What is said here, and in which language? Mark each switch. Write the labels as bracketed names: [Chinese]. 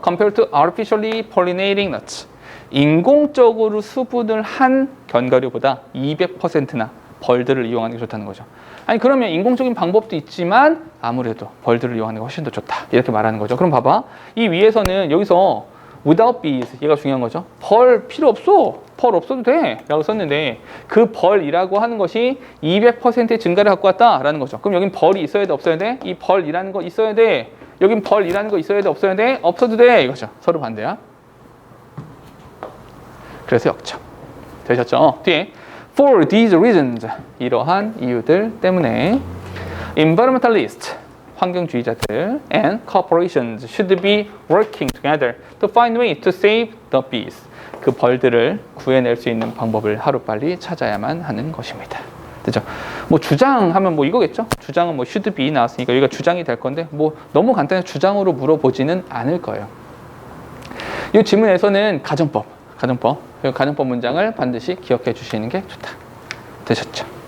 [English] Compared to artificially pollinating nuts. [Korean] 인공적으로 수분을 한 견과류보다 200%나 벌들을 이용하는 게 좋다는 거죠. 아니 그러면 인공적인 방법도 있지만 아무래도 벌들을 이용하는 게 훨씬 더 좋다. 이렇게 말하는 거죠. 그럼 봐봐. 이 위에서는 여기서 [English] without bees [Korean] 얘가 중요한 거죠. 벌 필요 없어. 벌 없어도 돼. 라고 썼는데 그 벌이라고 하는 것이 200%의 증가를 갖고 왔다라는 거죠. 그럼 여긴 벌이 있어야 돼? 없어야 돼? 이 벌이라는 거 있어야 돼? 여긴 벌이라는 거 있어야 돼? 없어야 돼? 없어도 돼. 이거죠. 서로 반대야. 그래서 역점. 되셨죠? [English] 뒤에 For these reasons [Korean] 이러한 이유들 때문에 [English] environmentalists [Korean] 환경주의자들 [English] and corporations should be working together to find way to save the bees. [Korean] 그 벌들을 구해낼 수 있는 방법을 하루빨리 찾아야만 하는 것입니다. 그죠? 뭐 주장하면 뭐 이거겠죠? 주장은 뭐 should be 나왔으니까 여기가 주장이 될 건데 뭐 너무 간단히 주장으로 물어보지는 않을 거예요. 이 지문에서는 가정법 문장을 반드시 기억해 주시는 게 좋다. 되셨죠?